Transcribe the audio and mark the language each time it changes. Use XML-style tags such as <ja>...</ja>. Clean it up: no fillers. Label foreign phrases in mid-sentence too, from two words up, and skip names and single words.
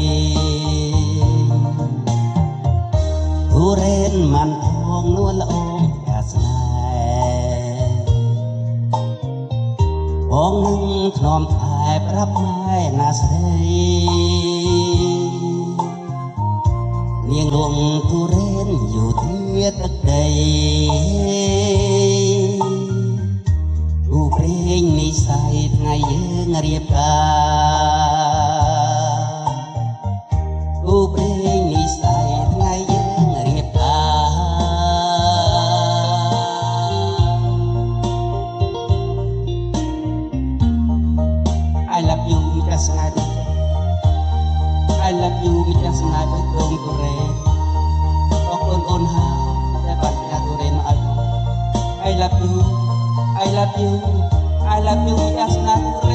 <km>ទុរេនមិនផងនួនល្អស្នេហ៍បងនឹងធ្នមថែប្រាប់ម៉ែណាស្រីនាងលងទុរេនយោធាទឹកដី គូព្រេងនិស័យថ្ងៃយើងរៀបការគូព្រេងនិស័យថ្ងៃយើងរៀបការ</km> <en>I love you</en> <km>ម្ចាស់ស្នេហ៍</km> <en>I love you</en> <km>ម្ចាស់ស្នេហ៍ដូចដងទុរេនអរគុណអូនហើយដែលបានផ្ញើទុរេនមកឲ្យ</km> <en>I love you I love you I love you</en> <km>ម្ចាស់ស្នេហ៍</km>